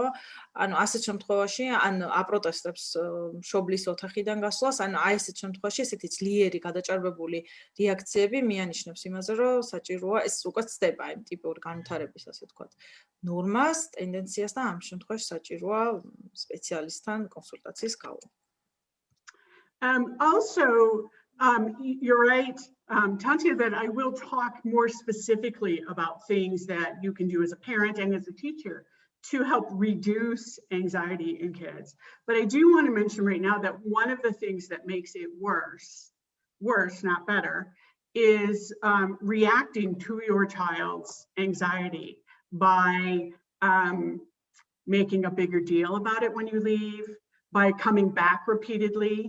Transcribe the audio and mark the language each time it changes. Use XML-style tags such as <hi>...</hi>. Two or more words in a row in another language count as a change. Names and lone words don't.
<ka>ანუ ასეთ შემთხვევაში ან აპროტესტებს მშობლის ოთახიდან გასვლას, ან აი ესეთ შემთხვევაში ესეთი ძლიერი გადაჭარბებული რეაქციები მიანიშნებს იმაზე, რომ საჭიროა ეს უკვე ცდება იმ ტიპური განვითარების, ასე ვთქვათ, ნორმას, ტენდენციას და ამ შემთხვევაში საჭიროა სპეციალისტთან კონსულტაციის გავლა.</ka> <en>Also, you're right, Tantia, that I will talk more specifically about things that you can do as a parent and as a teacher to help reduce anxiety in kids. But I do want to mention right now that one of the things that makes it worse, not better, is reacting to your child's anxiety by making a bigger deal about it when you leave, by coming back repeatedly.</en>